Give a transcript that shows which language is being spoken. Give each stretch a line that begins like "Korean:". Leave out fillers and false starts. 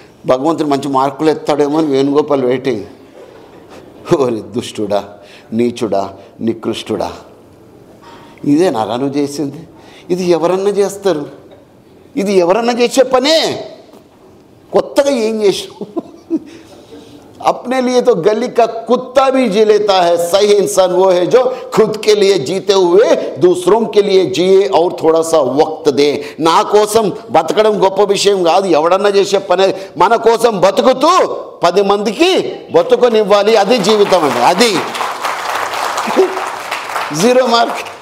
Telugu: భగవంతుడు మంచి మార్కులు ఎత్తాడేమో అని వేణుగోపాల్ వెయిటింగ్. ఓరి దుష్టుడా, నీచుడా, నికృష్టుడా, ఇదే నరాను చేసింది. ఇది ఎవరన్నా చేస్తారు, ఇది ఎవరన్నా చేసే పనే. కొత్తగా ఏం చేసావు?
Hindi: अपने लिए तो गली का कुत्ता भी जी लेता है. सही इंसान वो है जो खुद के लिए जीते हुए दूसरों के लिए जिए और थोड़ा सा वक्त दे.
Telugu: నా కోసం బతకడం గొప్ప విషయం కాదు, ఎవడన్నా చేసే పని. మన కోసం బతుకుతూ 10 మందికి బతుకునివ్వాలి, అది జీవితం అండి. అది 0 మార్క్.